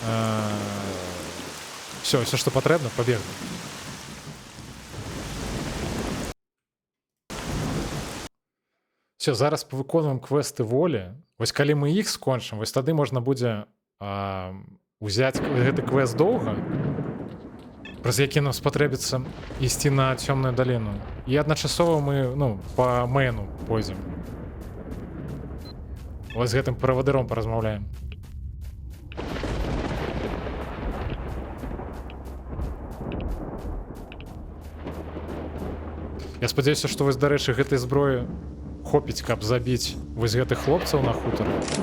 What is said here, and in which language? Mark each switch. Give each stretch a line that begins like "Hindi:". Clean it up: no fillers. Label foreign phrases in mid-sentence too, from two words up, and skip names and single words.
Ukrainian: Все, що потрібно, побігли. Все, зараз повиконуємо квести волі. Ось коли ми їх скончимо, ось тоді можна буде взяти гэты квест довго.
Belarusian: праз які нам спатрэбіцца ісці на цёмную даліну. І адначасова мы, ну, па мэйну пойдзем. Вось з гэтым правадыром паразмаўляем. Я спадзяюся, што вось, дарэчы, гэтай зброі хопіць, каб забіць вось гэтых хлопцаў на хутары.